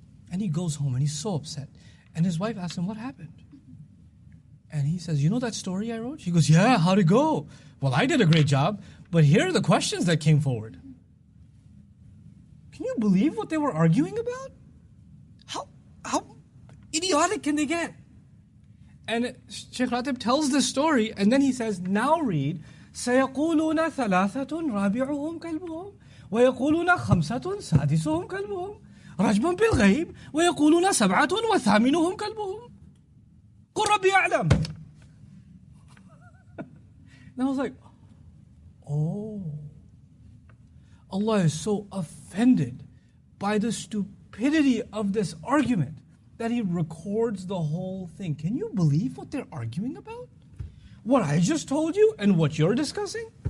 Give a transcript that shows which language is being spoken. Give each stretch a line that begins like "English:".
English: And he goes home and he's so upset. And his wife asks him, what happened? And he says, you know that story I wrote? She goes, yeah, how'd it go? Well, I did a great job, but here are the questions that came forward. Can you believe what they were arguing about? How idiotic can they get? And Sheikh Ratib tells this story, and then he says, now read,
Arabic: سَيَقُولُونَ ثَلَاثَةٌ رَابِعُهُمْ كَلْبُهُمْ وَيَقُولُونَ خَمْسَةٌ سَادِسُهُمْ كَلْبُهُمْ رَجْمًا بِالْغَيْبِ وَيَقُولُونَ سَبْعَةٌ وَثَامِنُهُمْ كَلْبُهُم قُلْ رَبِّي أَعْلَمُ.
English: And I was like, oh, Allah is so offended by the stupidity of this argument that He records the whole thing. Can you believe what they're arguing about? What I just told you and what you're discussing?